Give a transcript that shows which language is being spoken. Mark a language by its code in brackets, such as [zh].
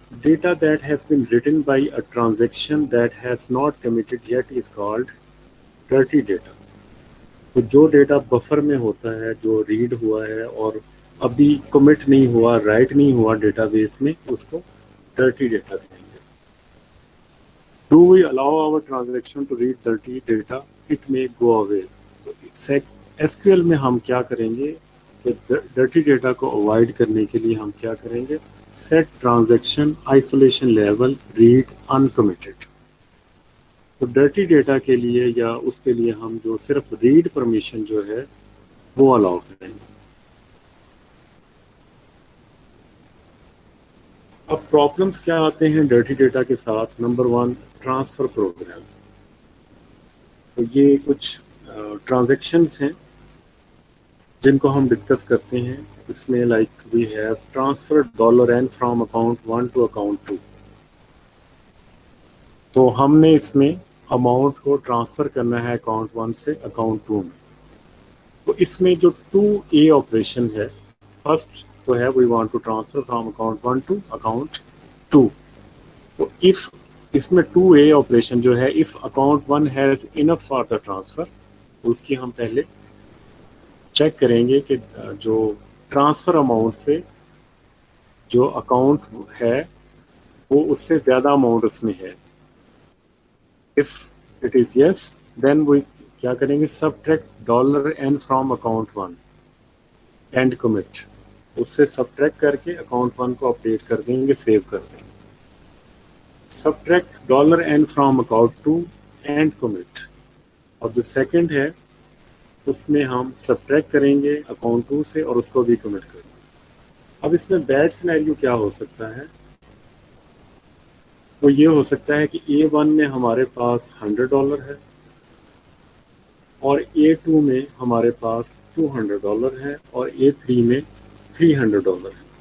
[en] Data that has been written by a transaction that has not committed yet is called dirty data. [ur] تو جو data buffer میں ہوتا ہے, جو red ہوا ہے اور ابھی کمٹ نہیں ہوا, رائٹ نہیں ہوا ڈیٹا بیس میں, اس کو ڈرٹی ڈیٹا کہیں گے. [en] Do we allow our transaction to read dirty data? It may go away. [ur] تو ایس کیو ایل میں ہم کیا کریں گے کہ ڈرٹی ڈیٹا کو اوائڈ کرنے کے لیے ہم کیا کریں گے, [en] set transaction isolation level read uncommitted. [ur] تو ڈرٹی ڈیٹا کے لیے یا اس کے لیے ہم جو صرف ریڈ پرمیشن جو ہے وہ الاؤ کریں گے. اب پرابلمس کیا آتے ہیں ڈرٹی ڈیٹا کے ساتھ؟ Number 1 transfer programme. تو یہ کچھ ٹرانزیکشنس ہیں جن کو ہم ڈسکس کرتے ہیں. اس میں [en] Like we have transfer $n from account 1 to account 2. [ur] تو ہم نے اس میں اماؤنٹ کو ٹرانسفر کرنا ہے اکاؤنٹ 1 سے اکاؤنٹ 2 میں. تو اس میں جو 2A آپریشن ہے، فرسٹ تو ہے [en] We want to transfer from account 1 to account 2. [ur] تو اف اس میں 2A آپریشن جو ہے [en] if account 1 has enough for the transfer, [ur] اس کی ہم پہلے چیک کریں گے کہ جو ٹرانسفر اماؤنٹ سے جو اکاؤنٹ ہے وہ اس سے زیادہ اماؤنٹ اس میں ہے. [en] If it is yes, then we [ur] کیا کریں گے [en] subtract $n from account 1 and commit. [ur] اس سے subtract کر کے account 1 کو اپڈیٹ کر دیں گے، سیو کر دیں گے. [en] subtract $n from account 2 and commit. [ur] اور جو سیکنڈ ہے اس میں ہم subtract کریں گے account 2 سے اور اس کو بھی commit کریں گے. اب اس میں بیڈ سینیریو کیا ہو سکتا ہے؟ وہ یہ ہو سکتا ہے کہ A1 میں ہمارے پاس $100 ہے اور A2 میں ہمارے پاس $200 ہے اور A3 میں $300 ہے.